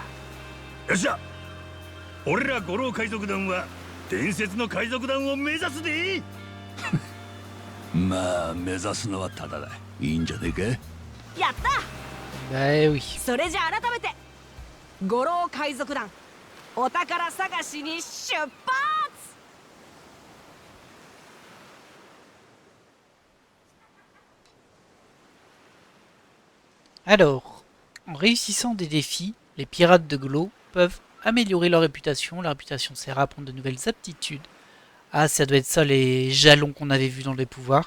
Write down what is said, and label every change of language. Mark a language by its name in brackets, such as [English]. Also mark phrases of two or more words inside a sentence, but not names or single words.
[Japanese] よっしゃ、俺ら五郎海賊団は伝説の海賊団を目指すで。まあ目指すのはただだ。いいんじゃねえか。やった。 [French] Bah oui. [Japanese] それじゃあ改めて五郎海賊団お宝探しに出発。 [French] Alors, en réussissant des défis, les pirates de Glo peuvent améliorer leur réputation. La réputation sert à apprendre de nouvelles aptitudes. Ah, ça doit être ça les jalons qu'on avait vus dans les pouvoirs.